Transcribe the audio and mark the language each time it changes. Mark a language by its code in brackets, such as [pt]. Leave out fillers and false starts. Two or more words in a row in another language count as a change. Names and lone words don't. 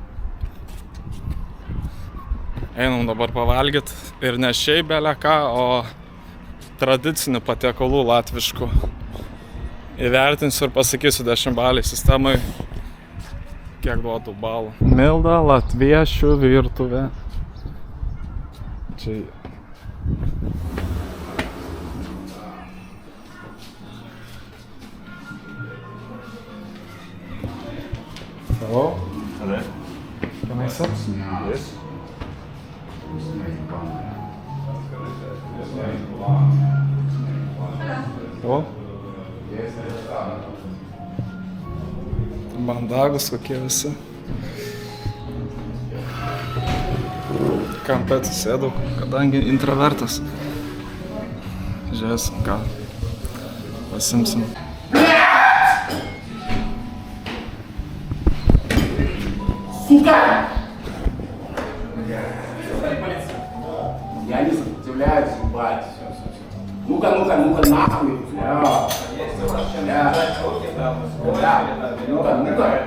[lt] Einam dabar pavalgyti ir ne šiaip bele ką, o tradicinių patiekalų latviškų. Įvertinsiu ir pasakysiu 10 baliai sistemai, kiek duotų balų. Milda latviešių virtuvė. Čia... [en] Hello? Hello? Can I sit? Yes. [lt] O? Mandagus kokie visi. Kampe atsisėdau, kadangi intravertas. Žiūrėsim, ką pasimsim. [ru] Сука! Я не сопротивляюсь, ебать. Ну-ка, нахуй. Ну-ка.